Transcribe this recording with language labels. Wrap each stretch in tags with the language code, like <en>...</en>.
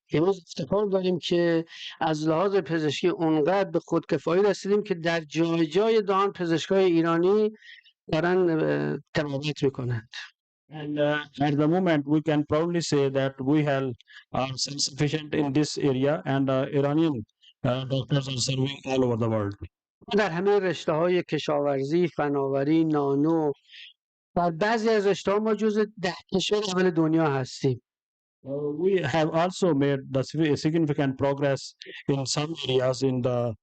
<fa>امروز افتخار داریم که از لحاظ پزشکی اونقدر به خودکفایی رسیدیم که در جای جای دهان پزشکای ایرانی دارن طبابت میکنند.</fa> <en>And at the moment, we can proudly say that we are self-sufficient in this area, and Iranian doctors are serving all over the world.</en> <fa>در همه رشته‌های کشاورزی، فناوری، نانو و بعضی از رشته‌ها ما جزو 10 کشور اول دنیا هستیم.</fa> <en>We have also made the significant progress in some areas in the</en>